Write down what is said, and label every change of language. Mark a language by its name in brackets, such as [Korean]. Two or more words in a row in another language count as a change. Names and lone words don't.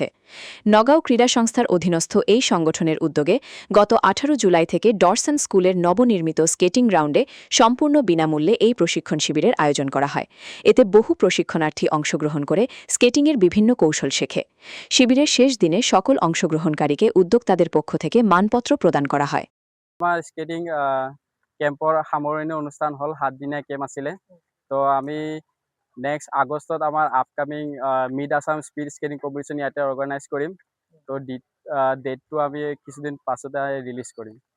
[Bangla] নগাঁও ক্রীড়া সংস্থার অধীনস্থ এই সংগঠনের উদ্যোগে গত ১৮ জুলাই থেকে ডরসন স্কুলের নবনির্মিত [English] skating ground [Bangla] সম্পূর্ণ বিনামূল্যে এই প্রশিক্ষণ শিবিরের আয়োজন করা হয়। এতে বহু প্রশিক্ষণার্থী অংশগ্রহণ করে স্কেটিংয়ের বিভিন্ন কৌশল শেখে। শিবিরের শেষ দিনে সকল অংশগ্রহণকারীকে উদ্যোক্তাদের পক্ষ থেকে মানপত্র প্রদান করা হয়। [Assamese] আমাৰ [English] skating camp [Assamese] সামৰণি অনুষ্ঠান হ'ল ৭ দিনীয়া কেম্প আছিলে। তো আমি নেক্সট আগষ্টত আমাৰ [English] upcoming Mid Assam Speed Skating Competition [Assamese] ইয়াতে অৰ্গেনাইজ কৰিম। তো ডেটটো আমি কিছুদিন পাছতে ৰিলিজ কৰিম।